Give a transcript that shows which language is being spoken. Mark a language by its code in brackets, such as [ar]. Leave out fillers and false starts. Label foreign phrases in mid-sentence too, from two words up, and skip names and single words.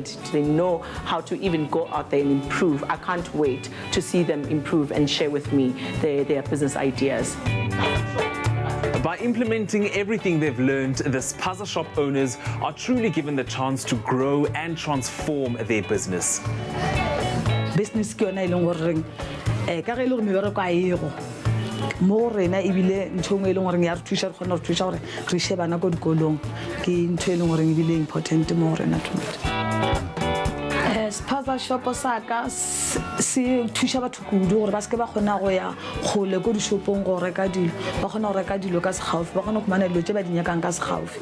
[en] They know how to even go out there and improve. I can't wait to see them improve and share with me their business ideas. By implementing everything they've learned, the Spaza shop owners are truly given the chance to grow and transform their business. [nso] Business ke yona e leng gore ka ge le gore mebereko a ego mo rena ebile ntho e leng gore ya re thuša re kgona go thuša gore re she bana ko dikolong ke ntho e leng gore ebile important mo rena tonight. Spaza shop saka se thuša batho kudu gore ba se ke ba kgona go ya gole ko dishopong go reka dilo, ba kgona go reka dilo ka segaufi, ba kgona go fumana dilo tse ba di nyakang ka segaufi.